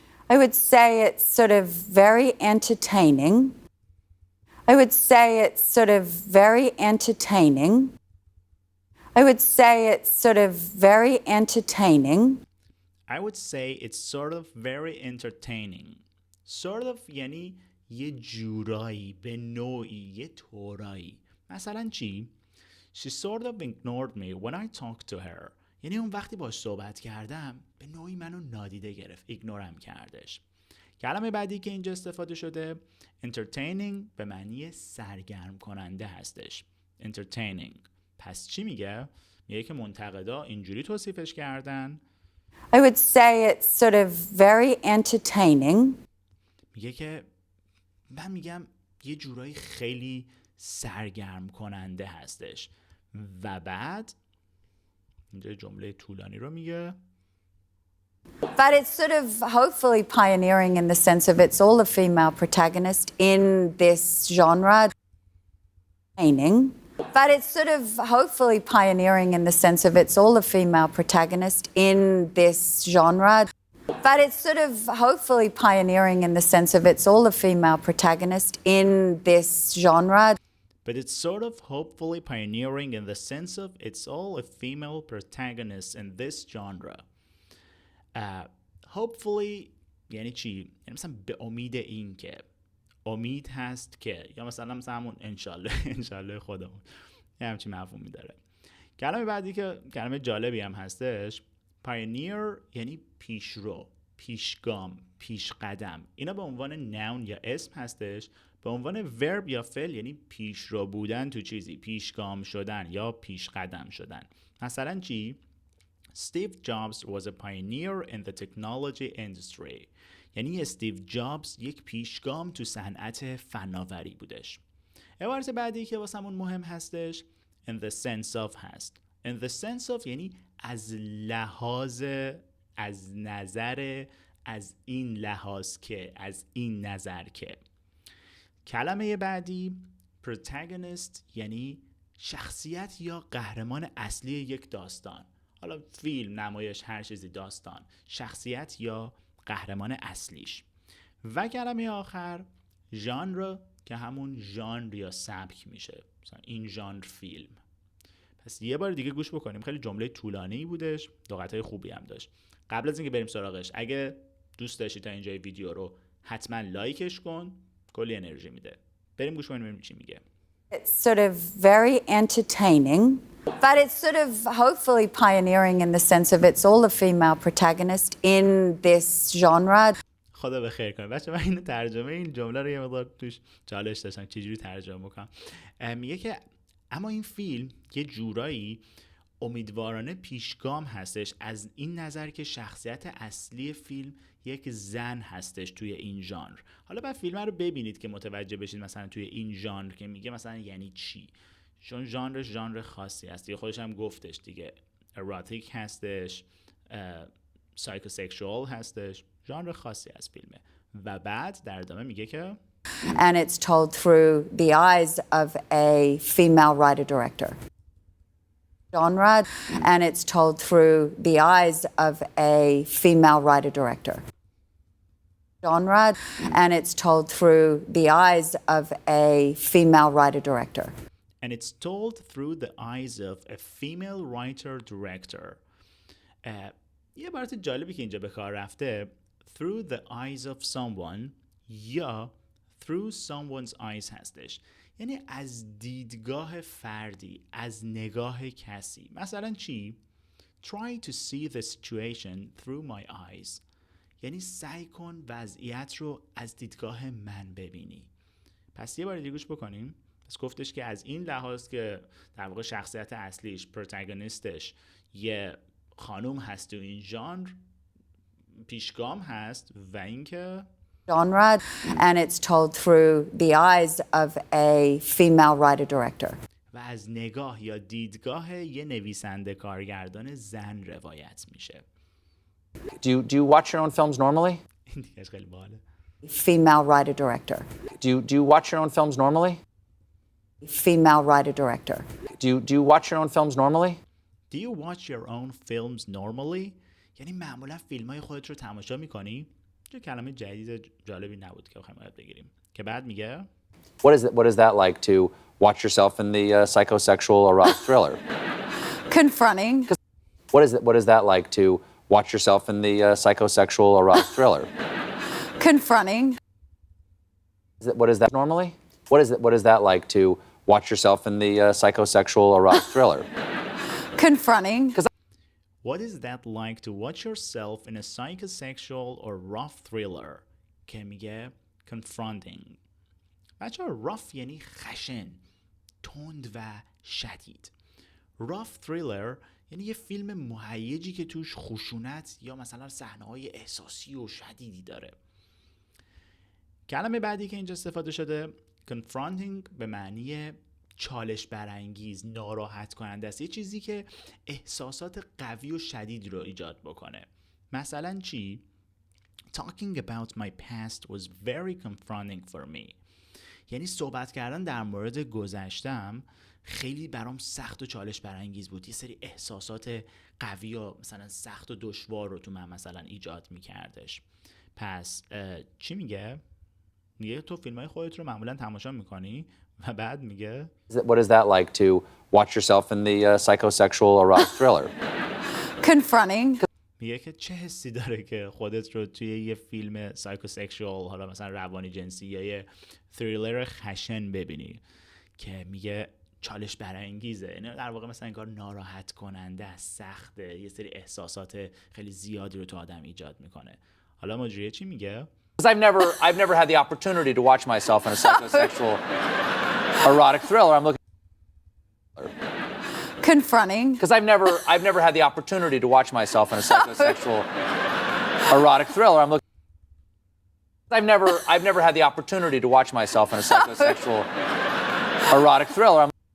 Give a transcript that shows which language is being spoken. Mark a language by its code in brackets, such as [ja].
[en] I would say it's sort of very entertaining. I would say it's sort of very entertaining. I would say it's sort of very entertaining. I would say it's sort of very entertaining. [fa] Sort of یعنی یه جورایی، به نوعی، یه طورایی. مثلا چی؟ [en] She sort of ignored me when I talked to her. [fa] یعنی اون وقتی باش صحبت کردم به نوعی منو نادیده گرفت، ایگنورم کردش. کلمه بعدی که اینجا استفاده شده entertaining به معنی سرگرم کننده هستش. [en] entertaining. [fa] پس چی میگه؟ میگه که منتقدا اینجوری توصیفش کردن. [en] I would say it's sort of very entertaining. [fa] میگه که من میگم یه جورایی خیلی سرگرم کننده هستش. و بعد اینجا جمله طولانی رو میگه. [en] But it's sort of hopefully pioneering in the sense of it's all a female protagonist in this genre. But it's sort of hopefully pioneering in the sense of it's all a female protagonist in this genre. But it's sort of hopefully pioneering in the sense of it's all a female protagonist in this genre. But it's sort of hopefully pioneering in the sense of it's all a female protagonist in this genre. [fa] Hopefully یعنی چی؟ یعنی مثلا به امید این که امید هست که یا مثلا همون انشالله خودمون یه همچین مفهومی داره. کلمه بعدی که کلمه جالبی هم هستش pioneer یعنی پیشرو، پیشگام، پیش قدم. اینا به عنوان نون یا اسم هستش. به عنوان ورب یا فعل یعنی پیشرو بودن تو چیزی، پیشگام شدن یا پیش قدم شدن. مثلا چی؟ [en] Steve Jobs was a pioneer in the technology industry. [fa] یعنی استیو جابز یک پیشگام تو صنعت فناوری بودش. عبارت بعدی که واسمون مهم هستش in the sense of هست. In the sense of یعنی از لحاظ، از نظر، از این لحاظ که، از این نظر که. کلمه بعدی protagonist یعنی شخصیت یا قهرمان اصلی یک داستان. حالا فیلم، نمایش، هر چیزی، داستان، شخصیت یا قهرمان اصلیش. و کلمه آخر ژانر که همون ژانر یا سبک میشه، مثلا این ژانر فیلم. پس یه بار دیگه گوش بکنیم. خیلی جمله طولانی بودش، لغت‌های خوبی هم داشت. قبل از اینکه بریم سراغش، اگه دوست داشتی تا اینجای ویدیو رو حتما لایکش کن، کلی انرژی میده. بریم گوش کنیم ببینیم چی میگه. [en] It's sort of very entertaining, but it's sort of hopefully pioneering in the sense of it's all a female protagonist in this genre. [fa] خدا به خیر کنه. بچه من اینو ترجمه این جمله رو یه مقدار توش چالش داشتم چجوری ترجمه بکنم. میگه که اما این فیلم یه جورایی امیدوارانه پیشگام هستش از این نظر که شخصیت اصلی فیلم یک زن هستش توی این ژانر. حالا بعد فیلم رو ببینید که متوجه بشید مثلا توی این ژانر که میگه مثلا یعنی چی، چون ژانرش ژانر خاصی هست دیگه. خودش هم گفتش دیگه، اروتیک هستش، سایکوسکشوال هستش، ژانر خاصی از فیلمه. و بعد در ادامه میگه که [en] And it's told through the eyes of a female writer-director. Genre, and it's told through the eyes of a female writer-director. Genre, and it's told through the eyes of a female writer-director. And it's told through the eyes of a female writer-director. [fa] یه عبارت جالبی که اینجا به کار رفته [en] through the eyes of someone [fa] یا [en] through someone's eyes [fa] هستش. یعنی از دیدگاه فردی، از نگاه کسی. مثلا چی؟ [en] Try to see the situation through my eyes. [fa] یعنی سعی کن وضعیت رو از دیدگاه من ببینی. پس یه بار دیگه گوش بکنیم. پس گفتش که از این لحاظ که در واقع شخصیت اصلیش، پروتاگونیستش یه خانوم هست تو این ژانر، پیشگام هست و اینکه [en] Genre, and it's told through the eyes of a female writer-director. [fa] و از نگاه یا دیدگاه یه نویسنده کارگردان زن روایت میشه. [en] Do you watch your own films normally? [fa] این دیگه خیلی باحاله. [en] Female writer-director. Do you watch your own films normally? Female writer-director. Do you watch your own films normally? Do you watch your own films normally? [fa] یعنی معمولا فیلم‌های خودت رو تماشا می‌کنی؟ چه کلمه جدید جالبی نبود که بخوایم یاد بگیریم. که بعد میگه [en] What is that like to watch yourself in the psychosexual erotic thriller? Confronting. What is that like to watch yourself in the psychosexual erotic thriller? Confronting. What is that normally? What is that like to watch yourself in the psychosexual erotic thriller. Confronting. What is that like to watch yourself in a psychosexual or rough thriller [fa] که میگه [en] confronting. [fa] بچه rough یعنی خشن، تند و شدید. rough thriller یعنی یه فیلم مهیجی که توش خشونت یا مثلا صحنه‌های احساسی و شدیدی داره. کلمه بعدی که اینجا استفاده شده confronting به معنی چالش برانگیز، ناراحت کننده است، یه چیزی که احساسات قوی و شدید رو ایجاد بکنه. مثلا چی؟ [en] Talking about my past was very confronting for me. [fa] یعنی صحبت کردن در مورد گذشتم خیلی برام سخت و چالش برانگیز بود. یه سری احساسات قوی و مثلا سخت و دشوار رو تو من مثلا ایجاد میکردش. پس چی میگه؟ میگه تو فیلمای خودت رو معمولا تماشا میکنی و بعد میگه [en] What is that like to watch yourself in the psychosexual erotic thriller? Confronting. [fa] میگه که چه حسی داره که خودت رو توی یه فیلم سایکوسکشوال، حالا مثلا روانی جنسی یا یه تریلر خشن ببینی که میگه چالش برانگیزه، یعنی در واقع مثلا انگار ناراحت کننده، سخته، یه سری احساسات خیلی زیادی رو تو آدم ایجاد میکنه. حالا مجریه چی میگه؟ [en] Because I've never had the opportunity to watch myself in a psychosexual erotic thriller. I'm looking Confronting. because I've never had the opportunity to watch myself in a psychosexual erotic thriller. I'm looking I've never had the opportunity to watch myself in a psychosexual erotic thriller.